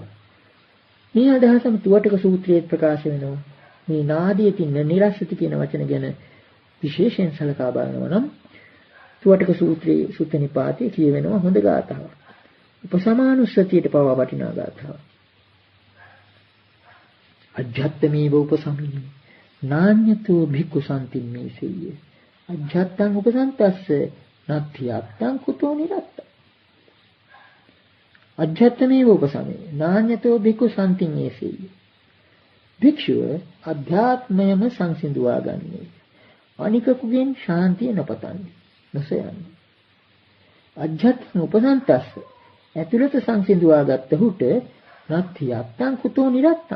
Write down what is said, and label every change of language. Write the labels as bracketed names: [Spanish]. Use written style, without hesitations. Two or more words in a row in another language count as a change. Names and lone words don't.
[Sinhala] මේ අදහසම තුවටක සූත්‍රයේ ප්‍රකාශ වෙනවා. මේ [Pali] නාදේති න නිරස්සති [Sinhala] කියන වචන ගැන විශේෂයෙන් සලකා බලනවා නම් තුවටක සූත්‍රයේ සුත්ත නිපාතේ කියවෙනවා හොඳ ගාථාවක්. උපසමානුස්සතියට පවා වටිනා ගාථාවක්. [Pali] අජ්ජත්තමේව උපසමිනි නාඤ්‍යතෝ භික්ඛු සම්තිම්මේ සෙය්‍ය. අජ්ජත්තං උපසන්තස්ස නත්ථියත්තං කුතෝ නිරත්ත. අජ්ජත්තමේව උපසමිනි නාඤ්‍යතෝ භික්ඛු සම්තිම්මේ සෙය්‍ය. [Sinhala] භික්ෂුව අධ්‍යාත්මයම සංසිඳුවා ගන්නේ. අනිකකුගෙන් ශාන්තිය නොපතන්නේ, නොසයන්නේ. [Pali] අජ්ජත්තං උපසන්තස්ස [Sinhala] ඇතුළත සංසිඳුවා ගත්තහුට [Pali] නත්ථියත්තං කුතෝ නිරත්තං.